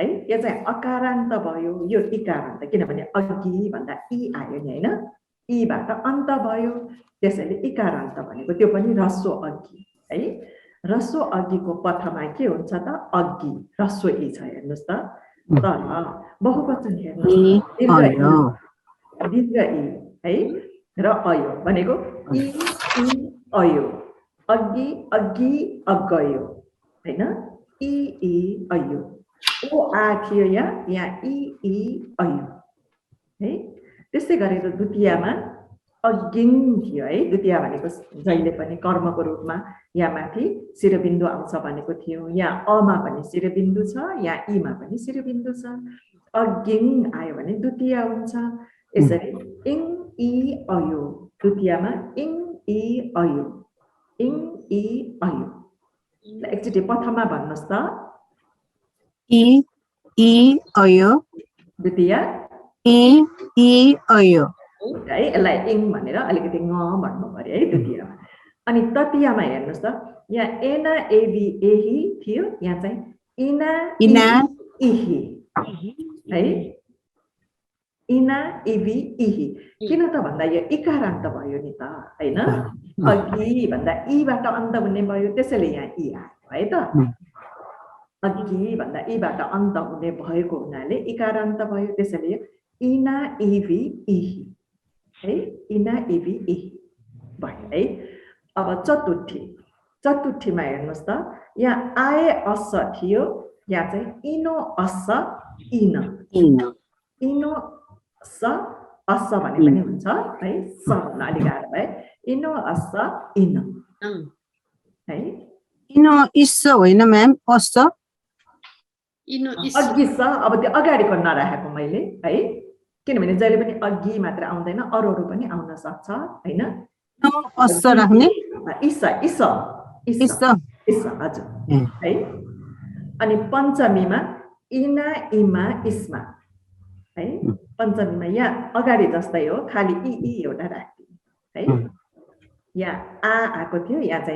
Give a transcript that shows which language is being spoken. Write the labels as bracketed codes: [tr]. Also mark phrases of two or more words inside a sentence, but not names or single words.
[ne] यो चाहिँ अकारान्त भयो यो इकारान्त किनभने अघि भन्दा इ आयो नि हैन इ बाट अन्त भयो त्यसैले इकारान्त भनेको त्यो पनि ह्रस्व अघि है ह्रस्व अघिको पथमा के हुन्छ त अघि ह्रस्व इ छ हेर्नुस् त तर बहुवचन हेर्नुस् दीर्घ इ है र अयो भनेको इ अयो अघि अघि अगयो हैन इ अयो ओ आ थियो यहाँ इ अयो त्यसै गरेर द्वितीयमा अगिङ थियो है द्वितीय भनेको जहिले पनि कर्मको रूपमा यहाँ माथि शिरबिन्दु आउँछ भनेको थियो यहाँ अमा पनि शिरबिन्दु छ यहाँ ईमा पनि शिरबिन्दु छ अगिङ आयो भने द्वितीय हुन्छ यसरी इङ इ अयो द्वितीयमा इङ इ अयो इङ इ अयो एकचोटि प्रथममा भन्नुहोस् त इ इ अयो द्वितीय इ इ अयो है यसलाई इङ भनेर अलिकति ङ भन्नु पर्यो है द्वितीयमा अनि तृतीयमा हेर्नुहोस् त यहाँ एना एबी एही थियो यहाँ चाहिँ इना इना इही है इना इबी इही किन त भन्दा यो इकारान्त भयो नि त हैन अघि भन्दा ईबाट अन्त हुने भयो त्यसैले यहाँ इ आयो है त अघि भन्दा ईबाट अन्त हुने भएको हुनाले इकारान्त भयो त्यसैले इना इबी इही है इना इबी इही भयो है अब चतुर्थीमा हेर्नुहोस् त यहाँ आए अस थियो यहाँ चाहिँ इनो अस इन इनो स अस भने पनि हुन्छ है स भन्न अलिक गाह्रो भयो इनो अस इन है इनो इस होइन म्याम अस अघि स अब त्यो अगाडिको नराखेको मैले है किनभने जहिले पनि अघि मात्र आउँदैन अरू पनि आउन सक्छ हैन अस राख्ने इस इस इस इस इस हजुर है अनि पञ्चमीमा इना इमा इस्मा है पञ्चमीमा यहाँ अगाडि जस्तै हो खाली इ एउटा राख्दिनु है यहाँ आ आएको थियो यहाँ चाहिँ